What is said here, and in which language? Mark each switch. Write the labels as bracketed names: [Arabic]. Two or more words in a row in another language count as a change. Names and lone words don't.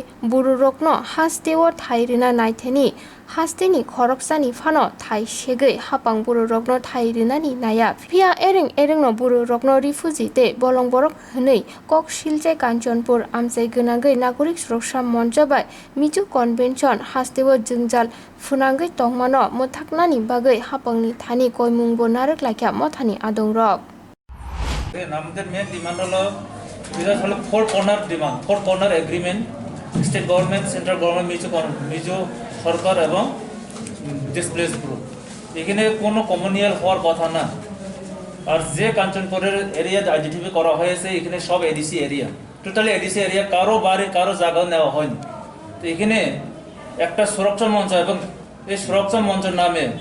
[Kok Borok] buru rokno hasteo thairina naitheni hasteni khoroksani phano thai segei hapang buru rokno thairinani naya pia ereng no buru rokno refugee te bolong borok hwnei kok siljai Kanjanpur amjai gwnangoi nagorik suroksa monjo bai miju convention hasteo jungjal funangoi tongmano mothaknani bagoi hapangni thani koimung bo narok laikha mothani adongrok [Bangla] আমাদের [English] main demand [Bangla] হলো [English] four corner demand four corner agreement state government central government [Bangla] মিজো সরকার এবং [English] displaced group [Bangla] এখানে কোনো কমিউনিয়াল হওয়ার কথা না আর যে কাঞ্চনপুরের [English] area identify [Bangla] করা হয়েছে এখানে সব [English] ADC area totally ADC area [Bangla] কারো বাড়ি কারো জায়গা নেওয়া হয়নি তো এখানে একটা সুরক্ষা মঞ্চ এবং এই সুরক্ষা মঞ্চের নামে